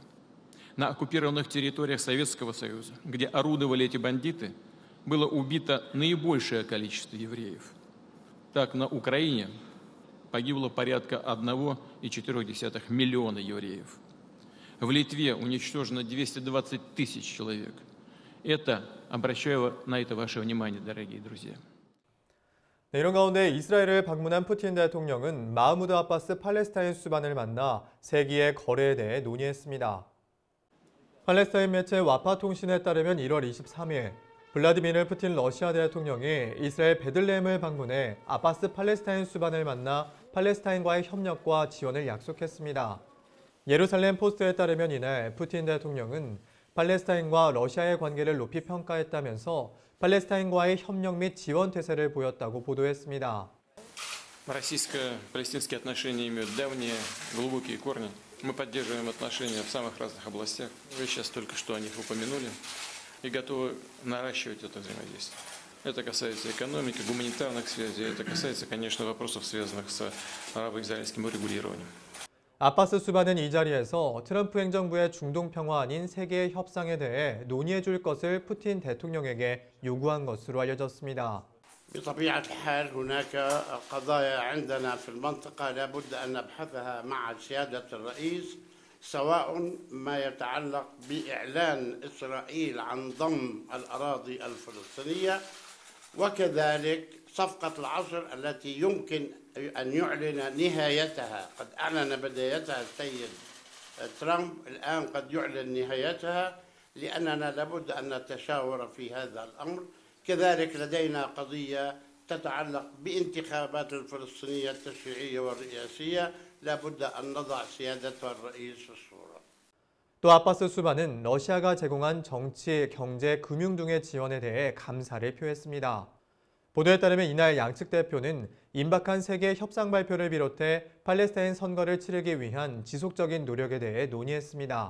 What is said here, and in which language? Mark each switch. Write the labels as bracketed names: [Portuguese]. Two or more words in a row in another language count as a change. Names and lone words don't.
[Russian] На оккупированных территориях Советского Союза, где орудовали эти бандиты, было убито наибольшее количество евреев. Так, на Украине погибло порядка 1,4 миллиона евреев. В Литве уничтожено 220 тысяч человек. Обращаю на это ваше внимание, дорогие друзья. [Korean] 네, 이런 가운데 이스라엘을 방문한 푸틴 대통령은 마흐무드 아바스 팔레스타인 수반을 만나 세기의 거래에 대해 논의했습니다. 팔레스타인 매체 와파 통신에 따르면 1월 23일 블라디미르 푸틴 러시아 대통령이 이스라엘 베들레헴을 방문해 아바스 팔레스타인 수반을 만나 팔레스타인과의 협력과 지원을 약속했습니다. 예루살렘 포스트에 따르면 이날 푸틴 대통령은 팔레스타인과 러시아의 관계를 높이 평가했다면서 팔레스타인과의 협력 및 지원 태세를 보였다고 보도했습니다. [Russian] Российско-палестинские отношения имеют давние, глубокие корни. Мы поддерживаем отношения в самых разных областях. Вы сейчас только что о них упомянули. И готовы наращивать это взаимодействие. Это касается экономики, гуманитарных связей, это касается, конечно, вопросов, связанных с арабо-израильским урегулированием. [Korean] 아바스 수반은 이 자리에서 트럼프 행정부의 중동 평화 아닌 세계의 협상에 대해 논의해 줄 것을 푸틴 대통령에게 요구한 것으로 알려졌습니다. [Arabic] بطبيعة الحال هناك قضايا عندنا في المنطقة لابد أن نبحثها مع سيادة الرئيس سواء ما يتعلق بإعلان إسرائيل عن ضم الأراضي الفلسطينية وكذلك صفقة العصر التي يمكن أن يعلن نهايتها. قد أعلن بدايتها السيد ترامب، الآن قد يعلن نهايتها لأننا لابد أن نتشاور في هذا الأمر. كذلك لدينا قضية تتعلق بانتخابات الفلسطينية التشريعية والرئاسية لابد أن نضع سيادتها الرئيس في الصورة. [Korean] 또 아바스 수반은 러시아가 제공한 정치, 경제, 금융 등의 지원에 대해 감사를 표했습니다. 보도에 따르면 이날 양측 대표는 임박한 세계 협상 발표를 비롯해 팔레스타인 선거를 치르기 위한 지속적인 노력에 대해 논의했습니다.